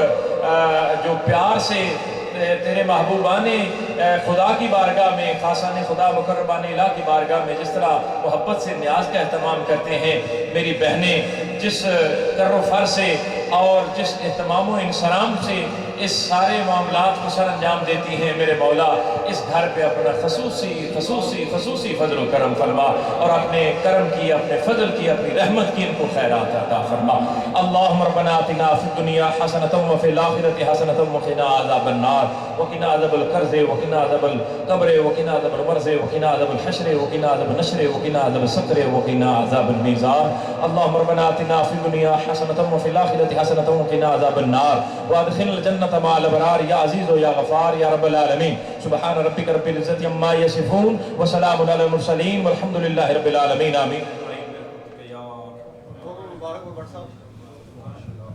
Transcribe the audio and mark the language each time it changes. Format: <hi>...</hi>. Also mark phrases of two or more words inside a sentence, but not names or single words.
<ur>جو پیار سے تیرے محبوبان خدا کی بارگاہ میں، خاصان خدا مقربان الٰہ کی بارگاہ میں جس طرح محبت سے نیاز کا اہتمام کرتے ہیں، میری بہنیں جس کر و فر سے اور جس اہتمام و انصرام سے اس سارے معاملات کو سر انجام دیتی ہیں، میرے مولا اس گھر پہ اپنا خصوصی فضل کرم فرما، اور اپنے کرم کی، اپنے فضل کی، اپنی رحمت کی انکو خیرات عطا فرما.</ur> <ar>اللهم ربنا آتنا في الدنيا حسنة وفي الآخرة حسنة وقنا عذاب النار وقنا عذاب القرض وقنا عذاب القبر وقنا عذاب المرض وقنا عذاب الحشر وقنا عذاب النشر وقنا عذاب السقر وقنا عذاب الميزان. اللهم ربنا آتنا في الدنيا حسنة وفي الآخرة حسنة وقنا عذاب النار وأدخلنا الجنة مع الأبرار يا عزيز يا غفار يا رب العالمين. سبحان ربك رب العزة عما يصفون وسلام على المرسلين والحمد لله رب العالمين. आमीन।</ar>